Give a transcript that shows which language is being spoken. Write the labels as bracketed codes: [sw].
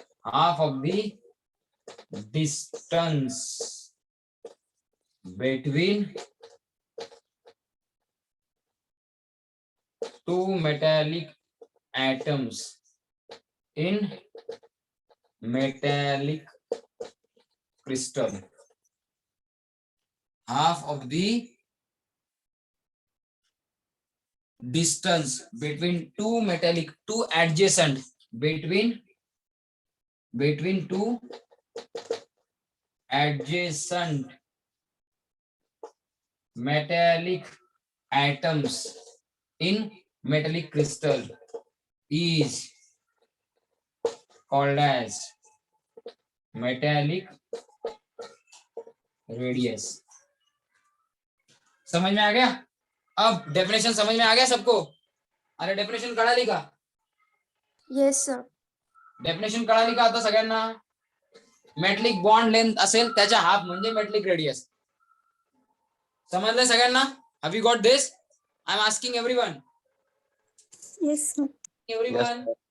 [en] Half of the distance between two metallic atoms in metallic crystal. Half of the distance between two adjacent between two adjacent metallic atoms in metallic crystal is called as metallic radius. [hi] समझ में आ गया? अब definition समझ में आ गया सबको? [mr] अरे definition कळाली का? [en] Yes, sir. [mr] Definition कळाली का आता सगळ्यांना? मेटलिक बॉन्ड लेंथ असेल त्याच्या हाफ म्हणजे मेटलिक रेडियस. समजलं सगळ्यांना? [en] Have you got this? I am asking everyone. Yes, sir. Everyone.